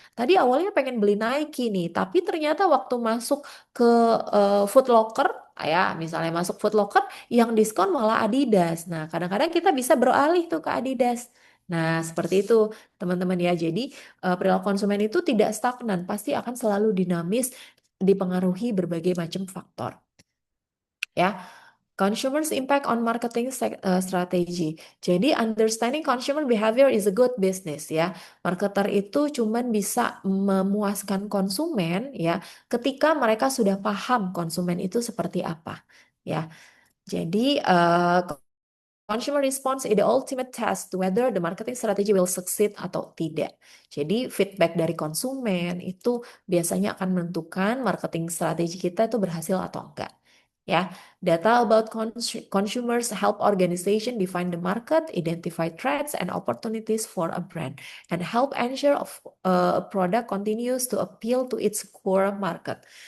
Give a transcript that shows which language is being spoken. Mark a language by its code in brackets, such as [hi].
[id] Tadi awalnya pengen beli Nike nih, tapi ternyata waktu masuk ke Foot Locker, ya misalnya masuk Foot Locker yang diskon malah Adidas. Nah, kadang-kadang kita bisa beralih tuh ke Adidas. Nah, seperti itu teman-teman ya. Jadi perilaku konsumen itu tidak stagnan, pasti akan selalu dinamis, dipengaruhi berbagai macam faktor. [en] Ya, consumers impact on marketing strategy. Jadi understanding consumer behavior is a good business ya. [id] Marketer itu cuman bisa memuaskan konsumen ya ketika mereka sudah paham konsumen itu seperti apa ya. [en] Jadi consumer response is the ultimate test whether the marketing strategy will succeed [id] atau tidak. Jadi feedback dari konsumen itu biasanya akan menentukan marketing strategi kita itu berhasil atau enggak. [en] Ya, data about consumers help organization define the market, identify threats and opportunities for a brand, and help ensure a product continues to appeal to its core market.